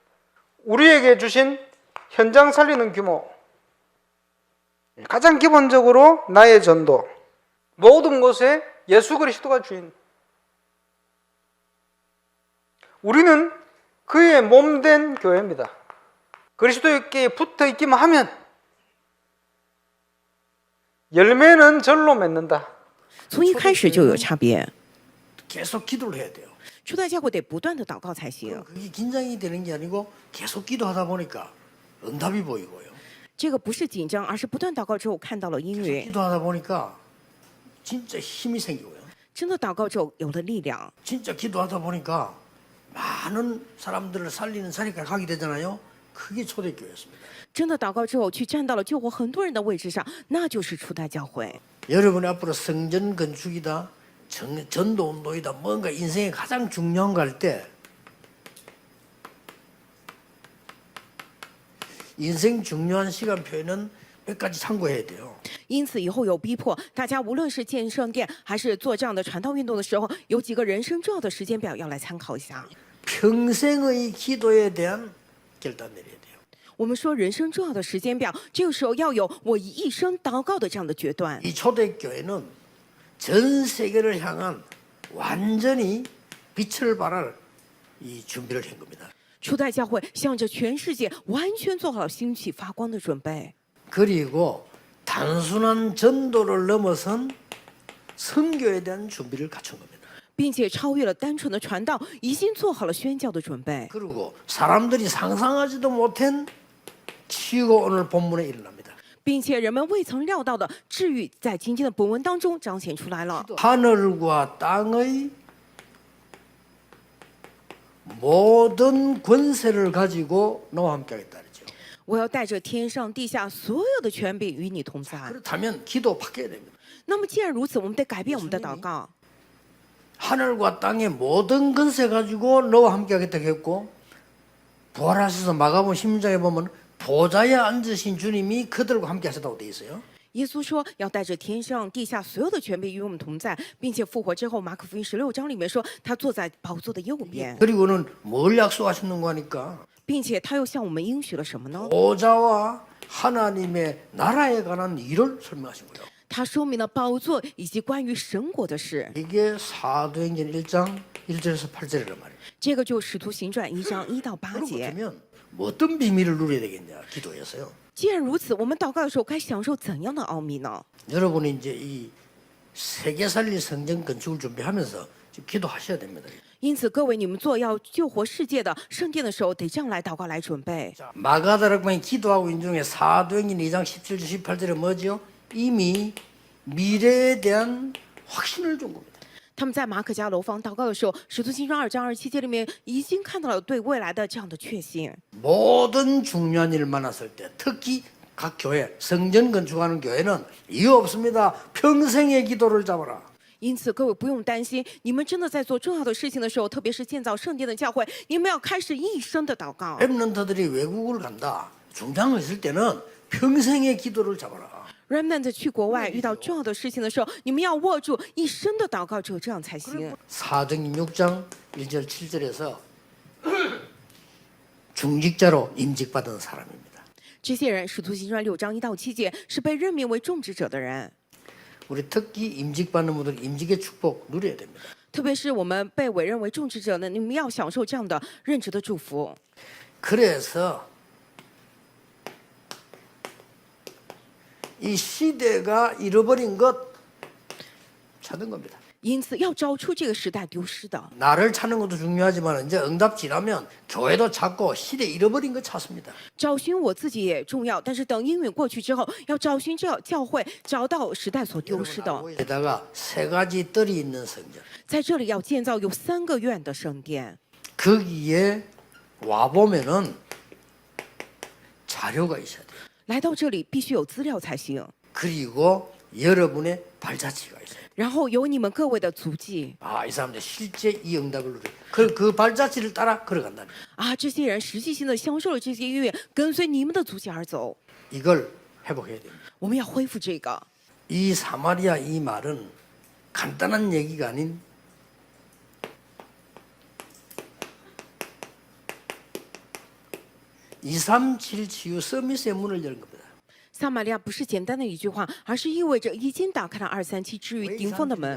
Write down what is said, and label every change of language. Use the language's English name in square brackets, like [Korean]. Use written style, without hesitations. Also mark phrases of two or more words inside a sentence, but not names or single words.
[Korean] 우리에게 주신 현장 살리는 규모, 가장 기본적으로 나의 전도, 모든 곳에 예수 그리스도가 주인. 우리는 그의 몸된 교회입니다. 그리스도께 붙어 있기만 하면 열매는 절로 맺는다. [Chinese] 从一开始就有差别， [Korean] 계속 기도를 해야 돼요. [Chinese] 初代教会得不断的祷告才行。 [Korean] 그게 긴장이 되는 게 아니고 계속 기도하다 보니까 응답이 보이고요. [Chinese] 这个不是紧张，而是不断祷告之后看到了应允， [Korean] 기도하다 보니까 진짜 힘이 생기고요. [Chinese] 真的祷告之后有了力量， [Korean] 진짜 기도하다 보니까 많은 사람들을 살리는 자리까지 가게 되잖아요. 그게 초대교회였습니다. [Chinese] 真的祷告之后去站到了救活很多人的位置上，那就是初代教会。 [Korean] 여러분이 앞으로 성전 건축이다, 전도운동이다, 뭔가 인생에 가장 중요한 거 할 때 인생 중요한 시간표에는 몇 가지 참고해야 돼요. [Chinese] 因此以后有逼迫，大家无论是建圣殿还是做这样的传道运动的时候，有几个人生重要的时间表要来参考一下。 [Korean] 평생의 기도에 대한 결단 내려야 돼요. [Chinese] 我们说人生重要的时间表，这个时候要有我一生祷告的这样的决断。 [Korean] 이 초대교회는 전 세계를 향한 완전히 빛을 발할 이 준비를 한 겁니다. [Chinese] 初代教会向着全世界完全做好了兴起发光的准备， [Korean] 그리고 단순한 전도를 넘어선 선교에 대한 준비를 갖춘 겁니다. [Chinese] 并且超越了单纯的传道，已经做好了宣教的准备。 [Korean] 그리고 사람들이 상상하지도 못한 치유가 오늘 본문에 일어납니다. [Chinese] 并且人们未曾料到的治愈，在今天的本文当中彰显出来了。 [Korean] 하늘과 땅의 모든 권세를 가지고 너와 함께 하겠다 그러죠. [Chinese] 我要带着天上地下所有的权柄与你同在。 [Korean] 그렇다면 기도 바뀌어야 됩니다. [Chinese] 那么既然如此，我们得改变我们的祷告。 [Korean] 하늘과 땅의 모든 권세 가지고 너와 함께 하겠다고 했고 부활하셔서 마가복음 16장에 보면 보좌에 앉으신 주님이 그들과 함께 하셨다고 돼 있어요. [Chinese] 耶稣说要带着天上地下所有的权柄与我们同在，并且复活之后，马可福音16章里面说他坐在宝座的右边， [Korean] 그리고는 뭘 약속하셨는가 하니까 [Chinese] 并且他又向我们应许了什么呢？ [Korean] 보좌와 하나님의 나라에 관한 일을 설명하신 거예요. [Chinese] 他说明了宝座以及关于神国的事。 [Korean] 이게 사도행전 1장 1절에서 8절이란 말이에요. [Chinese] 这个就使徒行传1章1到8 [Korean] 그렇다면 [Chinese] 节。 [Korean] 뭐 어떤 비밀을 누려야 되겠냐 기도해서요. [Chinese] 既然如此，我们祷告的时候该享受怎样的奥秘呢？ [Korean] 여러분이 이제 이 세계 살릴 성전 건축을 준비하면서 지금 기도하셔야 됩니다. [Chinese] 因此，各位，你们做要救活世界的圣殿的时候，得这样来祷告来准备。 [Korean] 자, 마가다락방이 기도하고 있는 중에 사도행전 2장 17절 18절에 뭐죠? 이미 미래에 대한 확신을 준 겁니다. [Chinese] 他们在马可家楼房祷告的时候，使徒行传2章27节里面已经看到了对未来的这样的确信。 [Korean] 모든 중요한 일을 만났을 때 특히 각 교회 성전 건축하는 교회는 이유 없습니다. 평생의 기도를 잡아라. [Chinese] 因此，各位不用担心，你们真的在做重要的事情的时候，特别是建造圣殿的教会，你们要开始一生的祷告。 [Korean] 렘넌트들이 외국을 간다. 중요한 거 있을 때는 평생의 기도를 잡아라. [Chinese] Remnant 去国外遇到重要的事情的时候，你们要握住一生的祷告，只有这样才行。 [Korean] 사도행전 6장 1절 7절에서 중직자로 임직받은 사람입니다. [Chinese] 这些人，使徒行传6章1到7节是被任命为种植者的人， [Korean] 우리 특히 임직받는 분들 임직의 축복 누려야 됩니다. [Chinese] 特别是我们被委任为种植者呢，你们要享受这样的任职的祝福。 [Korean] 그래서 이 시대가 잃어버린 것 찾은 겁니다. [Chinese] 因此，要找出这个时代丢失的。 [Korean] 나를 찾는 것도 중요하지만 이제 응답 지나면 교회도 찾고 시대 잃어버린 것 찾습니다. [Chinese] 找寻我自己也重要，但是等应允过去之后，要找寻这教会，找到时代所丢失的。 [Korean] 게다가 세 가지 뜰이 있는 성전. [Chinese] 在这里要建造有3个院的圣殿， [Korean] 거기에 와 보면은 자료가 있어야 돼요. [Chinese] 来到这里必须有资料才行， [Korean] 그리고 여러분의 발자취가 있어요. [Chinese] 然后有你们各位的足迹 [Korean] 아, 이 사람들 실제 이 응답을 누려. 그 발자취를 따라 걸어간다는 거예요. [Chinese] 啊，这些人实际性的享受了这些音乐，跟随你们的足迹而走。 [Korean] 이걸 회복해야 됩니다. [Chinese] 我们要恢复这个。 [Korean] 이 사마리아 이 말은 간단한 얘기가 아닌 (237) 치유 서밋의 문을 연 겁니다. [Chinese] 撒玛利亚不是简单的一句话，而是意味着已经打开了237之于顶峰的门。